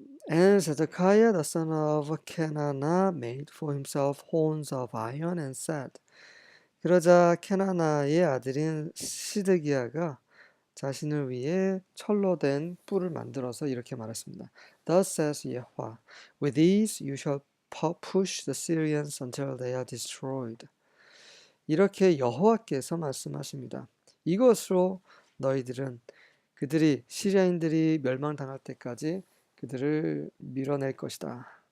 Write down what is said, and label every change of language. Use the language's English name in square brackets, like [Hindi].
[English] And Zedekiah the son of Kenana made for himself horns of iron and said. [Korean] 그러자 케나나의 아들인 시드기야가 자신을 위해 철로 된 뿔을 만들어서 이렇게 말했습니다. [English] Thus says Yahweh, with these you shall push the Syrians until they are destroyed. [Korean] 이렇게 여호와께서 말씀하십니다. 이것으로 너희들은 시리아인들이 멸망당할 때까지 그들을 밀어낼 것이다.